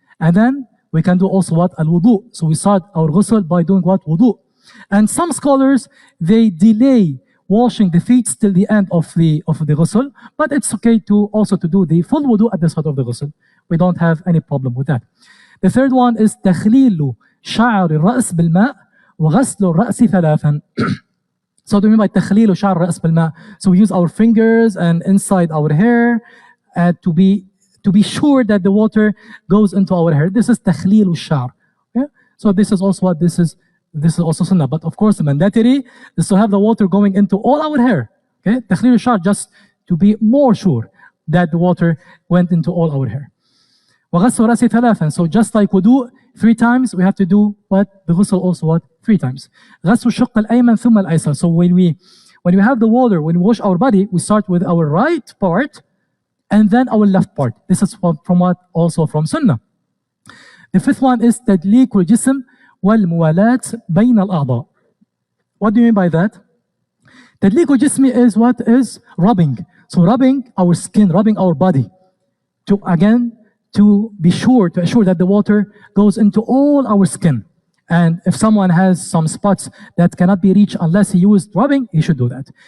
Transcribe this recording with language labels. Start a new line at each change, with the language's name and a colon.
English: And then we can do also what? Al-wudu. So we start our ghusl by doing what? Wudu. And some scholars, they delay washing the feet till the end of the ghusl, but it's okay to also to do the full wudu at the start of the ghusl. We don't have any problem with that. The third one is
Arabic: تخليل شعر الرأس بالماء وغسل الرأس ثلاثا.
English: So what do we mean by
Arabic: تخليل شعر الرأس بالماء?
English: So we use our fingers and inside our hair to be sure that the water goes into our hair. This is
Arabic: تخليل الشعر.
English: Okay? So this is also what this is also sunnah. But of course, the mandatory is to have the water going into all our hair. Okay,
Arabic: تخليل الشعر,
English: just to be more sure that the water went into all our hair.
Arabic: وغسل رأسي ثلاثا.
English: So just like wudu 3 times, we have to do what? The ghusl also what? 3 times.
Arabic: غسل الشق الأيمن ثم الأيسر.
English: So when we have the water, when we wash our body, we start with our right part, and then our left part. This is from what? Also from Sunnah. The fifth one is
Arabic: تدليك الجسم والموالاة بين الأعضاء.
English: What do you mean by that?
Arabic: تدليك الجسم
English: is what? Is rubbing. So rubbing our skin, rubbing our body, to be sure, to assure that the water goes into all our skin. And if someone has some spots that cannot be reached unless he used rubbing, he should do that.